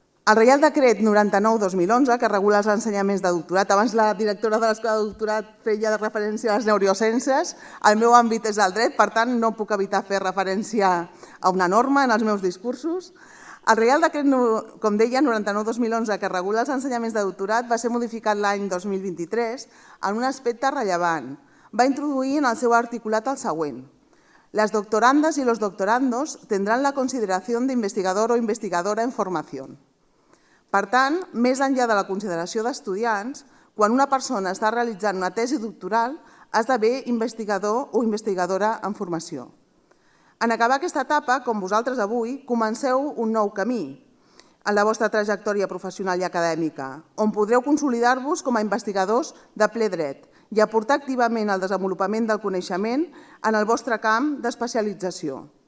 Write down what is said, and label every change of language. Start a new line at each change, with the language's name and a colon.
Catalan: El Reial Decret 99/2011, que regula els ensenyaments de doctorat, abans la directora de l'Escola de Doctorat feia referència a les neurociències, el meu àmbit és el dret, per tant no puc evitar fer referència a una norma en els meus discursos. El Reial Decret, com deia, 99/2011, que regula els ensenyaments de doctorat, va ser modificat l'any 2023 en un aspecte rellevant. Va introduir en el seu articulat el següent:
Spanish: las doctorandas y los doctorandos tendrán la consideración de investigador o investigadora en formación.
Catalan: Per tant, més enllà de la consideració d'estudiants, quan una persona està realitzant una tesi doctoral, ha d'haver investigador o investigadora en formació. En acabar aquesta etapa, com vosaltres avui, comenceu un nou camí en la vostra trajectòria professional i acadèmica, on podreu consolidar-vos com a investigadors de ple dret i aportar activament al desenvolupament del coneixement en el vostre camp d'especialització.